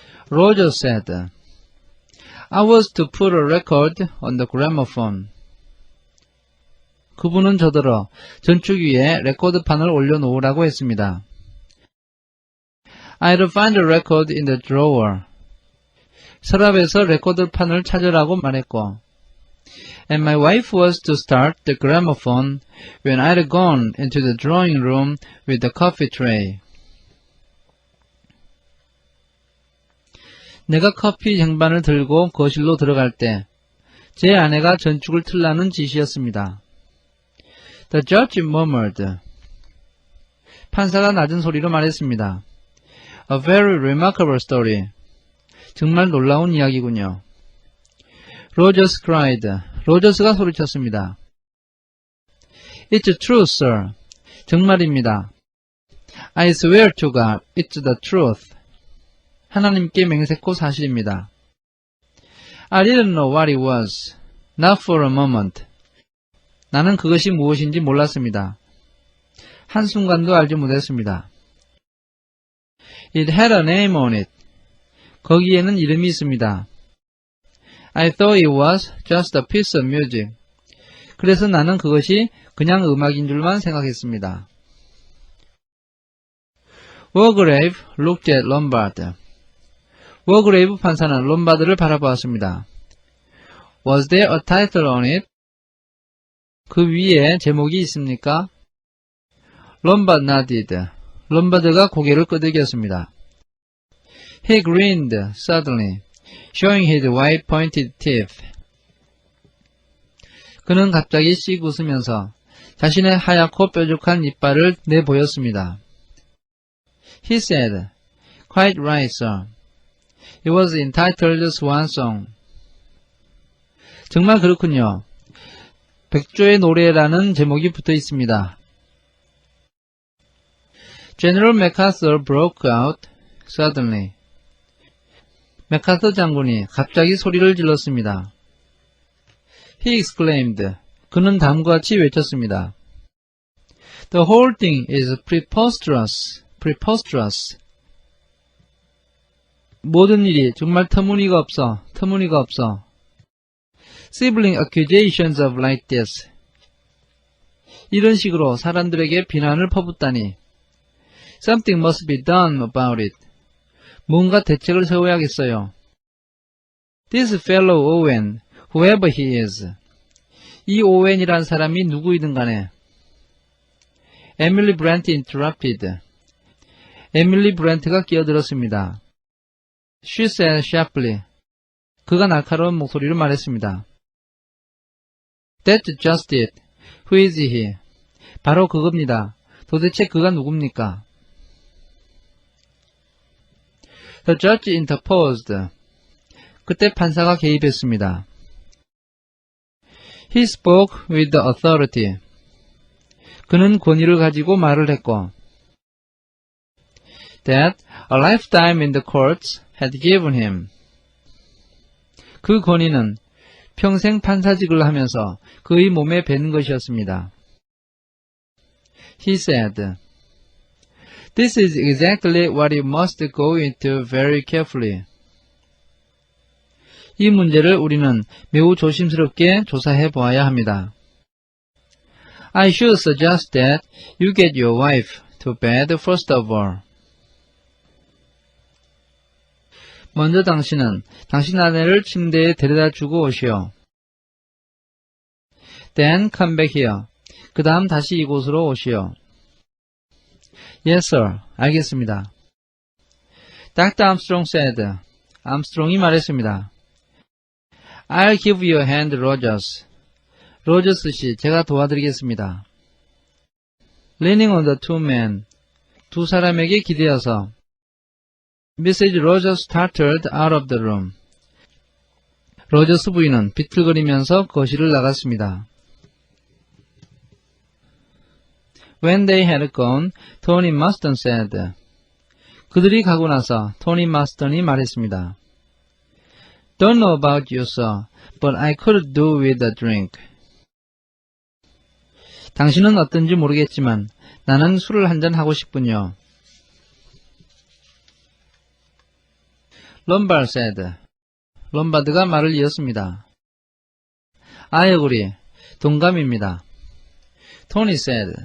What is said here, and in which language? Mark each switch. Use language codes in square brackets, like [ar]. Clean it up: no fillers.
[en] Roger said, I was to put a record on the gramophone. [ko] 그분은 저더러 전축 위에 레코드판을 올려놓으라고 했습니다. [en] I'd find a record in the drawer. [ko] 서랍에서 레코드판을 찾으라고 말했고, [en] And my wife was to start the gramophone when I'd gone into the drawing room with the coffee tray. [ko] 내가 커피 쟁반을 들고 거실로 들어갈 때 제 아내가 전축을 틀라는 지시였습니다. [en] The judge murmured. [ko] 판사가 낮은 소리로 말했습니다. [en] A very remarkable story. [ko] 정말 놀라운 이야기군요. [en] Rogers cried. [ko] 로저스가 소리쳤습니다. [en] It's true, sir. [ko] 정말입니다. [en] I swear to God, it's the truth. [ko] 하나님께 맹세코 사실입니다. [en] I didn't know what it was. Not for a moment. [ko] 나는 그것이 무엇인지 몰랐습니다. 한순간도 알지 못했습니다. [en] It had a name on it. [ko] 거기에는 이름이 있습니다. [en] I thought it was just a piece of music. [ko] 그래서 나는 그것이 그냥 음악인 줄만 생각했습니다. [en] Wargrave looked at Lombard. [ko] 워그레이브 판사는 롬바드를 바라보았습니다. [en] Was there a title on it? [ko] 그 위에 제목이 있습니까? [en] 롬바드 nodded. [ko] 롬바드가 고개를 끄덕였습니다. [en] He grinned suddenly, showing his white pointed teeth. [ko] 그는 갑자기 씩 웃으면서 자신의 하얗고 뾰족한 이빨을 내보였습니다. [en] He said, Quite right, sir. It was entitled Swan Song. [ko] 정말 그렇군요. 백조의 노래라는 제목이 붙어 있습니다. [en] General MacArthur broke out suddenly. [ko] 맥카서 장군이 갑자기 소리를 질렀습니다. [en] He exclaimed. [ko] 그는 다음과 같이 외쳤습니다. [en] The whole thing is preposterous. Preposterous. [ko] 모든 일이 정말 터무니가 없어. [en] Sibling accusations of like this. [ko] 이런 식으로 사람들에게 비난을 퍼붓다니. [en] Something must be done about it. [ko] 뭔가 대책을 세워야겠어요. [en] This fellow Owen, whoever he is. [ko] 이 오웬이란 사람이 누구이든 간에. [en] Emily Brent interrupted. [ko] 에밀리 브렌트가 끼어들었습니다. [en] She said sharply. [ko] 그가 날카로운 목소리로 말했습니다. [en] That's just it. Who is he? [ko] 바로 그겁니다. 도대체 그가 누굽니까? [en] The judge interposed. [ko] 그때 판사가 개입했습니다. [en] He spoke with the authority. [ko] 그는 권위를 가지고 말을 했고 [en] that a lifetime in the courts had given him. [ko] 그 권위는 평생 판사직을 하면서 그의 몸에 밴 것이었습니다. [en] He said, This is exactly what you must go into very carefully. [ko] 이 문제를 우리는 매우 조심스럽게 조사해 보아야 합니다. [en] I should suggest that you get your wife to bed first of all. [ko] 먼저 당신은 당신 아내를 침대에 데려다 주고 오시오. [en] Then come back here. [ko] 그 다음 다시 이곳으로 오시오. [en] Yes, sir. [ko] 알겠습니다. [en] Dr. Armstrong said. [ko] 암스트롱이 말했습니다. [en] I'll give you a hand, Rogers. [ko] 로저스 씨, 제가 도와드리겠습니다. [en] Leaning on the two men. [ko] 두 사람에게 기대어서 Mrs. [en] Rogers started out of the room. [ko] 로저스 부인은 비틀거리면서 거실을 나갔습니다. [en] When they had gone, Tony Marston said. [ko] 그들이 가고 나서 토니 마스턴이 말했습니다. [en] Don't know about you, sir, but I could do with a drink. [ko] 당신은 어떤지 모르겠지만 나는 술을 한잔 하고 싶군요. [en] Lombard said. [ko] 롬바드가 말을 이었습니다. [en] I agree. [ko] 동감입니다. [en] Tony said.